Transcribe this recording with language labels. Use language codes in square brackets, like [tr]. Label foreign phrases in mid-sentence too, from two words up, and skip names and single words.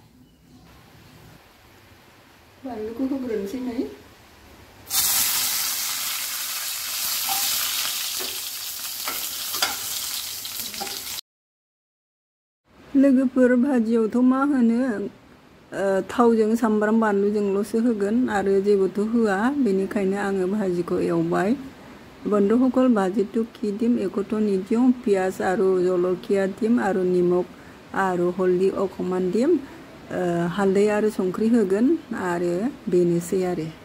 [brx] बानलुखौ होग्रोनोसै नै लोगोफोर भाजियावथ' मा होनो थावजों सामब्राम बानलुजोंल'सो होगोन आरो जेबोथ' होआ बेनिखायनो आङो भाजिखौ एवबाय [as] বন্ধুসকল ভাজিটো কি দিম একোটো নিদিওঁ পিয়াজ আৰু জলকীয়া দিম আৰু নিমখ [brx] आरो हल्दी अकमान दिम हालदै आरो संख्रि होगोन आरो बेनोसै आरो